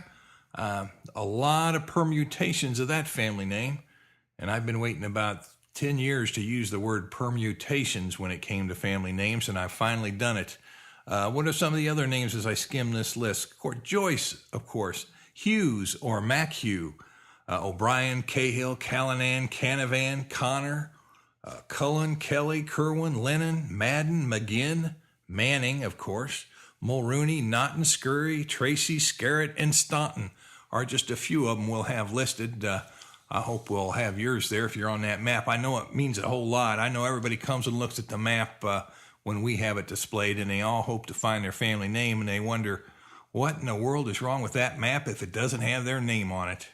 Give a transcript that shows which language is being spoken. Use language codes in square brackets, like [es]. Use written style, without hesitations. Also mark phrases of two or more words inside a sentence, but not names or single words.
[en] A lot of permutations of that family name. And I've been waiting about 10 years to use the word permutations when it came to family names, and I've finally done it. What are some of the other names as I skim this list? Joyce, of course, Hughes or Machew, O'Brien, Cahill, Callanan, Canavan, Connor, Cullen, Kelly, Kerwin, Lennon, Madden, McGinn, Manning, of course, Mulrooney, Naughton, Scurry, Tracy, Scarrett, and Staunton are just a few of them we'll have listed. I hope we'll have yours there if you're on that map. I know it means a whole lot. I know everybody comes and looks at the map when we have it displayed, and they all hope to find their family name, and they wonder, what in the world is wrong with that map if it doesn't have their name on it?